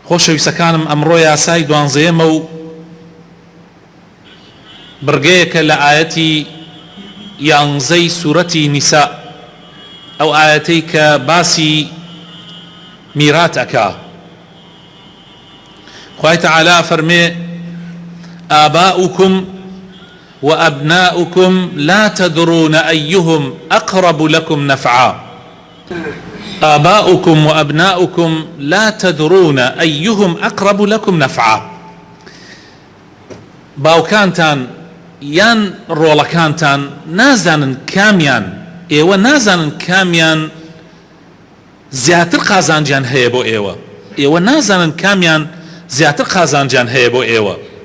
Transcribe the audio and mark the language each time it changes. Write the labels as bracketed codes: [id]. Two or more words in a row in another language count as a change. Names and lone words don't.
[ckb] خۆشەویستەکانم ئەمڕۆ یاسای دوانزەیەمە و بڕگەیەکە لە ئایەتی یانزەی سوورەتی نیسا، ئەو ئایەتەی کە باسی میرات ئەکا. خوای تەعالا فەرمێ [ar] آباؤكم وأبناؤكم لا تدرون أيهم أقرب لكم نفعا. آباؤكم وأبناؤكم لا تدرون أيهم أقرب لكم نفعا. [ckb] باوکانتان یان ڕۆڵەکانتان نازانن کامیان، ئێوە نازانن کامیان زیاتر قازانجیان هەیە بۆ ئێوە، ئێوە نازانن کامیان زیاتر قازانجیان هەیە بۆ ئێوە.